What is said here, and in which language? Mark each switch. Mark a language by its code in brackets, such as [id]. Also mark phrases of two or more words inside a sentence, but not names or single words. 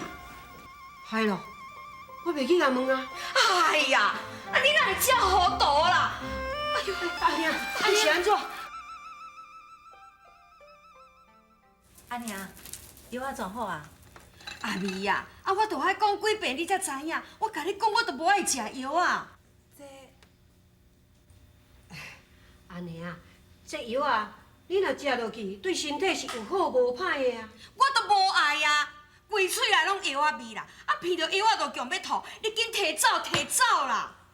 [nan] 嗨咯，我袂记来问啊。哎呀，啊你哪会这糊涂啦？哎呦，阿娘，你是安怎？阿娘，药啊全好啊？阿妹呀，啊我都爱讲几遍你才知影，我甲你讲我都无爱食药啊。阿娘，这药啊，你若食落去，对身体是有好无歹的啊。我都无爱呀，规嘴内拢药啊味啦，啊闻到药啊就强要吐，你紧摕走摕走啦！